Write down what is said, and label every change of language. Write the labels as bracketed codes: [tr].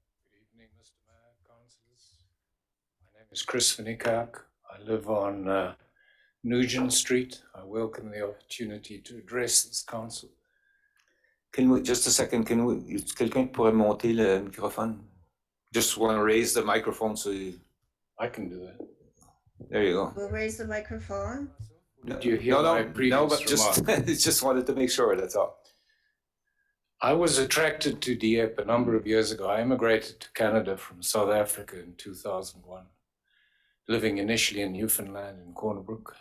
[en] Good evening, Mr. Mayor, councillors. My name is Chris Vinikak. I live on Nugent Street. I welcome the opportunity to address this council. Just a second, [fr] quelqu'un pourrait monter le microphone? [en] Just want to raise the microphone so you, I can do that. there you go. We'll raise the microphone. Did you hear my previous no, but remark? just wanted to make sure, that's all. I was attracted to Dieppe a number of years ago. I immigrated to Canada from South Africa in 2001, living initially in Newfoundland in Cornerbrook.